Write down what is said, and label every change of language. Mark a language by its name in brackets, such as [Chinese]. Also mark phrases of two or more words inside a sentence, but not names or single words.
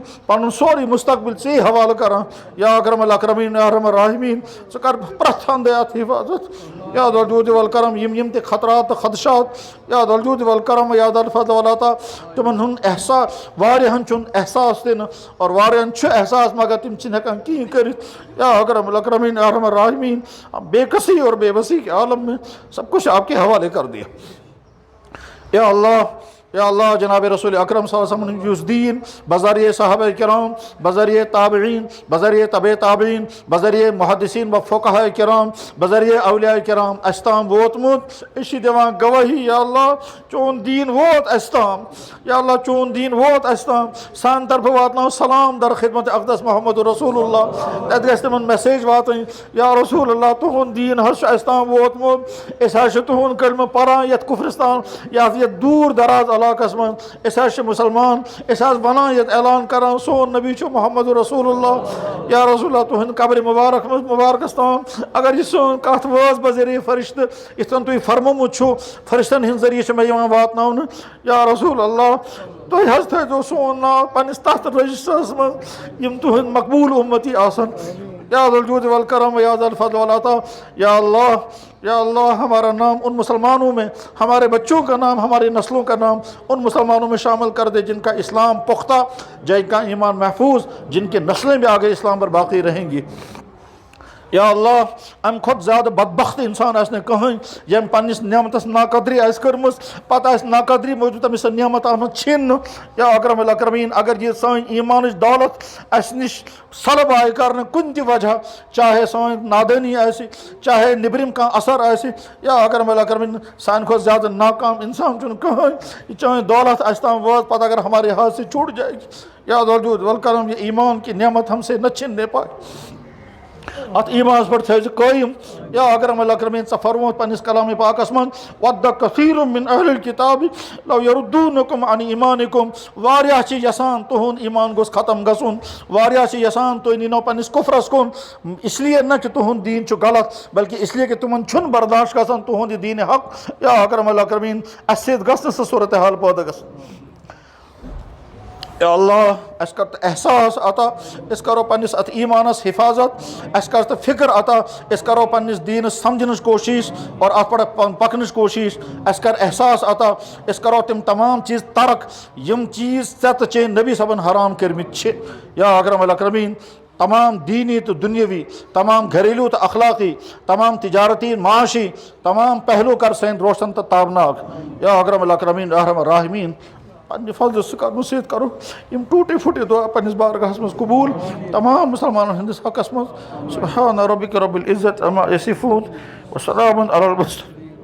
[Kashmiri] پنن سوری مستقبل سی حوالہ کران [Arabic] یا اکرم الاکرمین یا ارحم الراحمین [Kashmiri] ثکر پرتھان دیات حفاظت [Arabic] یا ذا الجود والکرم [Kashmiri] یم تہ خطرات خدشات [Arabic] یا ذا الجود والکرم یا ذا الفضل والعطا [Kashmiri] تمن ہن احساس واریاہن چون احساس دن اور واریاہن چھ احساس مگر تم چھ ہکان کہیں کرت [Arabic] یا اکرم الاکرمین یا ارحم الراحمین [Urdu] بے کسی اور بے بسی کے عالم میں سب کچھ آپ کے حوالے کر دیا [Kashmiri] یا اللہ جناب رسول اکرم [Arabic] صلی اللہ علیہ وسلم [Kashmiri] یس دین بذریعہ صحابہ کرام بذریعہ تابعین بذریعہ طبع تابعین بذریعہ محدثین و فقہاء کرام بذریعہ اولیاء کرام استام ووتمت اسی دیوان گواہی یا اللہ چون دین ووت استام یا اللہ چون دین ووت استام سان طرف واتناو سلام در خدمت اقدس محمد رسول اللہ تت گژھِ تمن میسیج واتن یا رسول اللہ تہن دین حظ استام ووتمت اس حظ تہن کلمہ پران یت کفرستان یا دور دراز علاقس من اس حظ مسلمان اس حظ ونان یت اعلان کران سون نبی چھُ محمد رسول اللہ یا رسول اللہ تہند قبر مبارکستان اگر یہ سون کت واز بذریعہ فرشتہ یتھ کن تُہۍ فرمومُت چھُ فرشتن ہند ذریعہ چھُ مےٚ یِوان واتناونہٕ یا رسول اللہ تُہۍ حظ تھٲیزیو سون ناو پننس تتھ رجسٹرس منٛز یم تہند مقبول امتی آسن [Arabic] یا ذا الجود والکرم یا ذا الفضل والعطا یا [Urdu] اللہ ہمارا نام ان مسلمانوں میں ہمارے بچوں کا نام ہماری نسلوں کا نام ان مسلمانوں میں شامل کر دے جن کا اسلام پختہ جن کا ایمان محفوظ جن کی نسلیں بھی آگے اسلام پر باقی رہیں گی [Kashmiri] یا اللہ ام کھت زیادہ بدبخت انسان آس نے کہیں یم پنس نعمتس ناقدری آس کرمز پتہ آس ناقدری موجود تمس نعمت آمد چھن [Arabic] یا اکرم الاکرمین [Kashmiri] اگر یہ سان ایمان دولت اس نش سلب آئی کرنے کن تہ وجہ چاہے سان نادانی آسی چاہے نبرم کان اثر آسی [Arabic] یا اکرم الاکرمین [Kashmiri] سان کھت زیادہ ناکام انسان چون کہیں چاہے دولت آس تام وات پتہ اگر [Urdu] ہمارے ہاتھ سے چھوٹ جائے گی [Arabic] یا ذا الجود والکرم [Urdu] یہ ایمان کی نعمت ہم سے نہ چھننے پائے [Kashmiri] ات ایمان پر تھیز قائم [Arabic] یا اکرم الاکرمین [Kashmiri] فرموت پنس کلام پاکس من [Arabic] ود کثیر من اہل الکتاب لو یردونکم عن ایمانکم [Kashmiri] واریاہ چھ یسان تہند ایمان گوس ختم گژھن واریاہ چھ یسان تُہۍ نیٖنو پنس کفرس کُن [Urdu] اس لیے نہ کہ [Kashmiri] تہند دین چھُ غلط [Urdu] بلکہ اس لیے کہ [Kashmiri] تمن چھُنہٕ برداشت گژھان تہند دین حق [Arabic] یا اکرم الاکرمین [Kashmiri] اس سۭتۍ گژھِ نہٕ سۄ صورتحال پٲدٕ گژھٕنۍ یا اللہ اس کر احساس عطا اس کرو پنس ات ایمانس حفاظت اس کر فکر عطا اس کرو پنس دینس سمجھنچ کوشش اور ات پہ پکنچ کوشش اس کر احساس عطا اس کرو تم تمام چیز ترک یم چیز ژےٚ تہٕ چٲنۍ نبی صٲبن حرام کٔرمٕتۍ چھِ [Arabic] یا اکرم الاکرمین [Kashmiri] تمام دینی تو دنیاوی تمام گھریلو تو اخلاقی تمام تجارتی معاشی تمام پہلو کر سین روشن تو تابناک [Arabic] یا اکرم الاکرمین ارحم الراحمین [Kashmiri] پنہ فضل سکرنو سۭتۍ کرو یم [Urdu] ٹوٹے پھٹے [Kashmiri] دعا پنس بارگاہس مز قبول تمام مسلمانن ہندس حقس مز [Arabic] سبحان ربک رب العزت عما یصفون وسلام علی المرسلین